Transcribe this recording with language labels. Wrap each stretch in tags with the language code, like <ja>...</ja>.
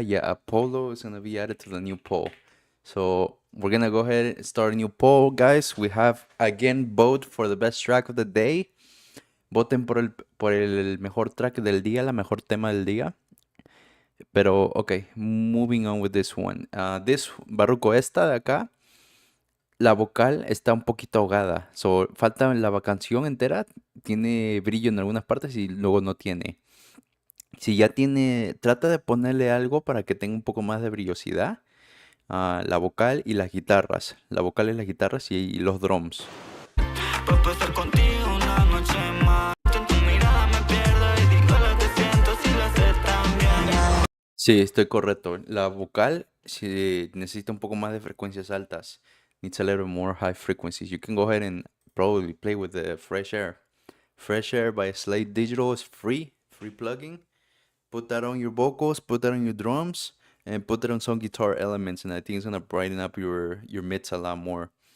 <en>Yeah, Apollo is gonna be added to the new poll. So we're gonna go ahead and start a new poll, guys. We have again vote for the best track of the day.</en> <es>Voten por el mejor track del día, la mejor tema del día.</es> <en>Pero, okay, moving on with this one. This Barruco,</en> <es>esta de acá, la vocal está un poquito ahogada. So, falta la canción entera, tiene brillo en algunas partes y luego no tiene. Si ya tiene, trata de ponerle algo para que tenga un poco más de brillosidad. La vocal y las guitarras. La vocal y las guitarras y los drums. Puedo estar contigo una noche más. En tu mirada me pierdo y digo lo que siento si lo haces tan bien. Sí, estoy correcto. La vocal sí, necesita un poco más de frecuencias altas.</es> <en>Needs a little more high frequencies. You can go ahead and probably play with the Fresh Air. Fresh Air by Slate Digital is free plugin. Put that on your vocals, put that on your drums, and put that on some guitar elements, and I think it's gonna brighten up your mids a lot more.</en>